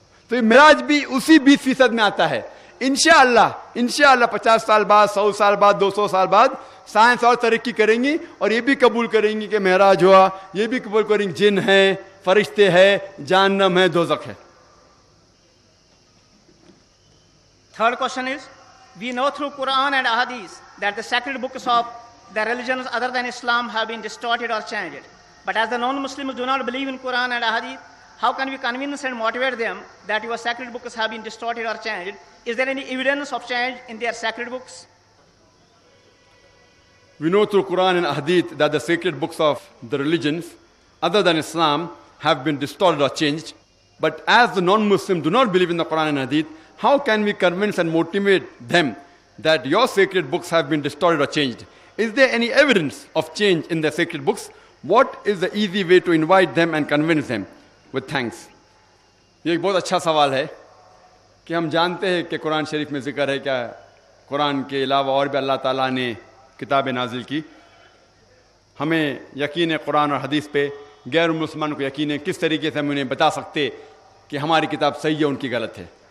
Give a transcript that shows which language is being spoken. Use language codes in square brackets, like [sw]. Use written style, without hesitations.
[hi] तो ये मेराज भी उसी 20% में आता है। इंशाअल्लाह 50 साल बाद, 100 साल बाद, 200 साल बाद साइंस और तरक्की करेंगी और ये भी कबूल करेंगी कि मेराज हुआ, ये भी कबूल करेंगे जिन है, फरिश्ते है, जहन्नम है, दोज़ख है। [en] Third question is, we know through Quran and Ahadith that the sacred books of the religions other than Islam have been distorted or changed. But as the non-Muslims do not believe in Quran and Ahadith, how can we convince and motivate them that your sacred books have been distorted or changed? Is there any evidence of change in their sacred books? We know through Quran and Hadith that the sacred books of the religions other than Islam have been distorted or changed. But as the non-Muslims do not believe in the Quran and Hadith, how can we convince and motivate them that your sacred books have been distorted or changed? Is there any evidence of change in their sacred books? What is the easy way to invite them and convince them? With thanks. [hi] ये एक बहुत अच्छा सवाल है कि हम जानते हैं कि कुरान शरीफ में जिक्र है क्या कुरान के अलावा और भी अल्लाह ताला ने किताबें नाजिल की। हमें यकीन है कुरान और हदीस पे, गैर मुसलमान को यकीन है। किस तरीके से हम उन्हें बता सकते कि हमारी किताब सही है उनकी गलत है।